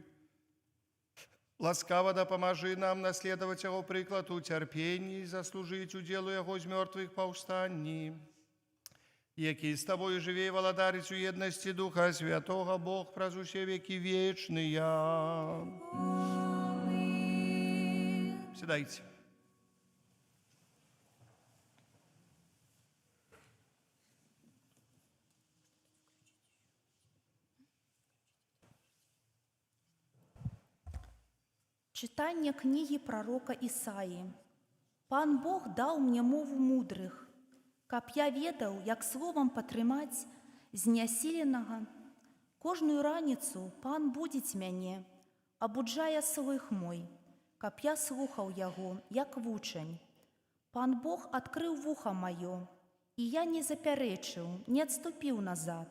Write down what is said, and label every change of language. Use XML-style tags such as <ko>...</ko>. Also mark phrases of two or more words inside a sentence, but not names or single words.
<be>Ласкава дапамажы нам наследаваць яго прыклад у цярпенні і заслужыць удзел у яго з мёртвых паўстанні, які з Табою жыве і валадарыць у еднасці Духа Святога, Бог праз усе векі вечныя. Сідайце.</be> <uk>Читання книги пророка Ісаї.</uk> <be>Пан Бог даў мне мову мудрых, каб я ведаў, як словам патрымаць знясіленага. Кожную раніцу Пан будзіць мяне, абуджае слых мой, каб я слухаў яго, як вучань. Пан Бог адкрыў вуха маё, і я не запярэчыў, не адступіў назад.</be>